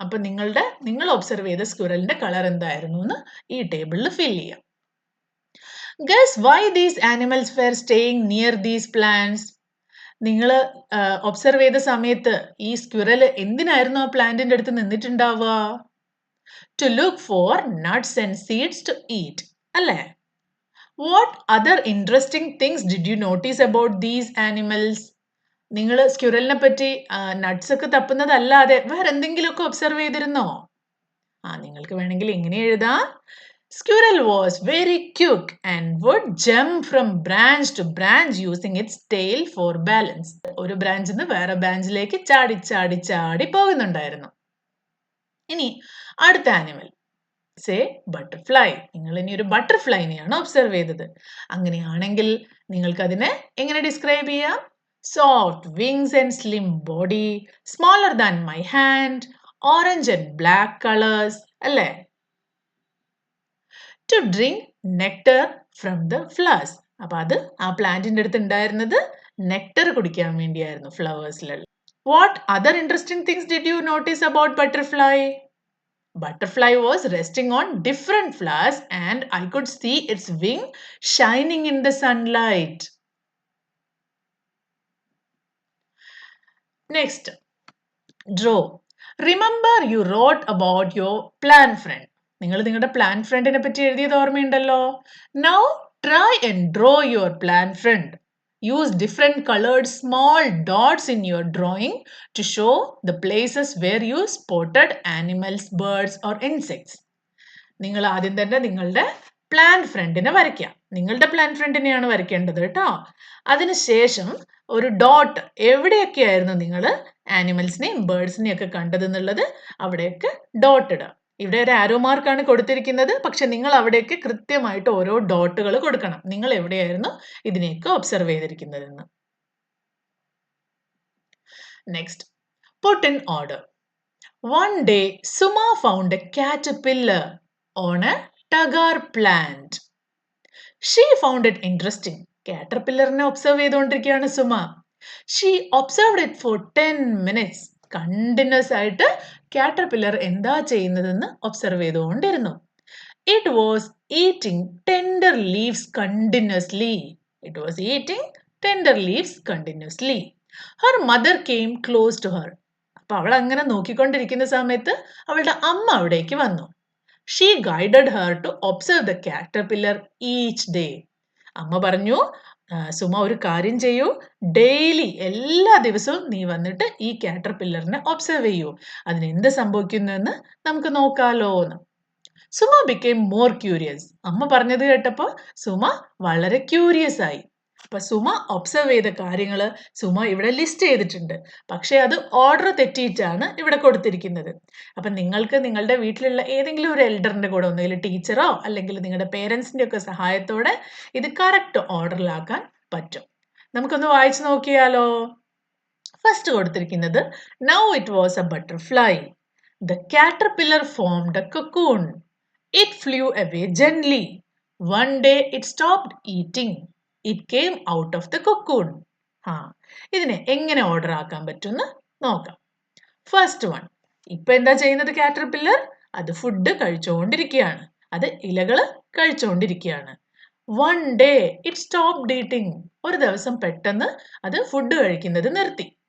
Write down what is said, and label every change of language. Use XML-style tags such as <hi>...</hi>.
<ml>അപ്പൊ നിങ്ങൾ ഒബ്സർവ് ചെയ്ത സ്ക്വിറലിന്റെ കളർ എന്തായിരുന്നു എന്ന് ഈ ടേബിളിൽ ഫിൽ ചെയ്യാം.</ml> <en>Guess why these animals were staying near these plants.</en> <ml>നിങ്ങൾ ഒബ്സർവ് ചെയ്ത സമയത്ത് ഈ സ്ക്വിറൽ എന്തിനായിരുന്നു ആ പ്ലാന്റിന്റെ അടുത്ത് നിന്നിട്ടുണ്ടാവുക?</ml> <en>To look for nuts and seeds to eat.</en> <ml>അല്ലേ?</ml> <en>What other interesting things did you notice about these animals?</en> <ml>നിങ്ങൾ സ്ക്വിറലിനെ പറ്റി നട്ട്സ് ഒക്കെ തപ്പുന്നതല്ലാതെ വേറെ എന്തെങ്കിലുമൊക്കെ ഒബ്സർവ് ചെയ്തിരുന്നോ? നിങ്ങൾക്ക് വേണമെങ്കിൽ ഇങ്ങനെ എഴുതാം.</ml> <en>Squirrel was very quick and would jump from branch to branch using its tail for balance.</en> <ml>ഒരു ബ്രാഞ്ചിൽ നിന്ന് വേറെ ബ്രാഞ്ചിലേക്ക് ചാടി ചാടി ചാടി പോകുന്നുണ്ടായിരുന്നു. ഇനി അടുത്ത ആനിമൽ സേ ബട്ടർഫ്ലൈ. നിങ്ങൾ ഇനി ഒരു ബട്ടർഫ്ലൈനെയാണ് ഒബ്സർവ് ചെയ്തത്. അങ്ങനെയാണെങ്കിൽ നിങ്ങൾക്ക് അതിനെ എങ്ങനെ ഡിസ്ക്രൈബ് ചെയ്യാം?</ml> <en>soft wings and slim body, smaller than my hand, orange and black colours</en> <ml>അല്ലേ?</ml> <en>To drink nectar from the flowers.</en> <ml>അപ്പൊ അത് ആ പ്ലാന്റിന്റെ അടുത്ത് ഉണ്ടായിരുന്നത് നെക്ടർ കുടിക്കാൻ വേണ്ടിയായിരുന്നു, ഫ്ലവേഴ്സിലുള്ള.</ml> <en>What other interesting things did you notice about butterfly? Butterfly was resting on different flowers and I could see its wing shining in the sunlight. Next, draw. Remember you wrote about your plant friend.</en> <ml>നിങ്ങൾ നിങ്ങളുടെ plant friendനെ പറ്റി എഴുതിയത് ഓർമ്മയുണ്ടല്ലോ.</ml> <en>Now try and draw your plant friend. Use different colored small dots in your drawing to show the places where you spotted animals, birds or insects.</en> <ml>നിങ്ങൾ ആദ്യം തന്നെ നിങ്ങളുടെ plant ഫ്രണ്ടിനെ വരയ്ക്കാം. നിങ്ങളുടെ പ്ലാന്റ് ഫ്രണ്ടിനെയാണ് വരയ്ക്കേണ്ടത് കേട്ടോ. അതിനുശേഷം ഒരു ഡോട്ട് എവിടെയൊക്കെയായിരുന്നു നിങ്ങൾ ആനിമൽസിനെയും ബേർഡ്സിനെയും ഒക്കെ കണ്ടതെന്നുള്ളത് അവിടെയൊക്കെ ഡോട്ട് ഇടുക. ഇവിടെ ഒരു ആരോ മാർക്കാണ് കൊടുത്തിരിക്കുന്നത്, പക്ഷെ നിങ്ങൾ അവിടെയൊക്കെ കൃത്യമായിട്ട് ഓരോ ഡോട്ടുകൾ കൊടുക്കണം. നിങ്ങൾ എവിടെയായിരുന്നു ഇതിനെയൊക്കെ observe ചെയ്തിരിക്കുന്നതെന്ന്.</ml> <en>Next, put in order. One day, Suma found a caterpillar on a tagar plant. She found it interesting.</en> <ml>Caterpillarനെ observe ചെയ്തുകൊണ്ടിരിക്കുകയാണ് Suma.</ml> <en>She observed it for 10 minutes.</en> <ml>Continuous ആയിട്ട് കാറ്റർപില്ലർ എന്താ ചെയ്യുന്നതെന്ന് ഒബ്സർവ് ചെയ്തുകൊണ്ടിരുന്നു.</ml> <en>It was eating tender leaves continuously. It was eating tender leaves continuously. Her mother came close to her.</en> <ml>അപ്പൊ അവൾ അങ്ങനെ നോക്കിക്കൊണ്ടിരിക്കുന്ന സമയത്ത് അവളുടെ അമ്മ അവിടേക്ക് വന്നു.</ml> <en>She guided her to observe the caterpillar each day.</en> <ml>അമ്മ പറഞ്ഞു, സുമ ഒരു കാര്യം ചെയ്യൂ, ഡെയിലി എല്ലാ ദിവസവും നീ വന്നിട്ട് ഈ കാറ്റർപില്ലറിനെ ഒബ്സർവ് ചെയ്യൂ, അതിന് എന്ത് സംഭവിക്കുന്നു എന്ന് നമുക്ക് നോക്കാലോ എന്ന്.</ml> <en>Suma became more curious.</en> <ml>അമ്മ പറഞ്ഞത് കേട്ടപ്പോൾ സുമ വളരെ ക്യൂരിയസ് ആയി. അപ്പൊ സുമ ഒബ്സർവ് ചെയ്ത കാര്യങ്ങൾ സുമ ഇവിടെ ലിസ്റ്റ് ചെയ്തിട്ടുണ്ട്. പക്ഷെ അത് ഓർഡർ തെറ്റിയിട്ടാണ് ഇവിടെ കൊടുത്തിരിക്കുന്നത്. അപ്പൊ നിങ്ങൾക്ക് നിങ്ങളുടെ വീട്ടിലുള്ള ഏതെങ്കിലും ഒരു എൽഡറിന്റെ കൂടെ ഒന്നുകിൽ ടീച്ചറോ അല്ലെങ്കിൽ നിങ്ങളുടെ പേരൻസിന്റെ ഒക്കെ സഹായത്തോടെ ഇത് കറക്റ്റ് ഓർഡറിലാക്കാൻ പറ്റും. നമുക്കൊന്ന് വായിച്ചു നോക്കിയാലോ. ഫസ്റ്റ് കൊടുത്തിരിക്കുന്നത്</ml> <en>Now it was a butterfly. The caterpillar formed a cocoon. It flew away gently. One day it stopped eating. It came out of the cocoon.</en> <ml>ഇതിനെ എങ്ങനെ ഓർഡർ ആക്കാൻ പറ്റുമെന്ന് നോക്കാം. ഫസ്റ്റ് വൺ, ഇപ്പൊ എന്താ ചെയ്യുന്നത് കാറ്റർപില്ലർ? അത് ഫുഡ് കഴിച്ചുകൊണ്ടിരിക്കുകയാണ്. അത് ഇലകൾ കഴിച്ചുകൊണ്ടിരിക്കുകയാണ്.</ml> <en>One day it stopped eating.</en> <ml>ഒരു ദിവസം പെട്ടെന്ന് അത് ഫുഡ് കഴിക്കുന്നത് നിർത്തി.</ml>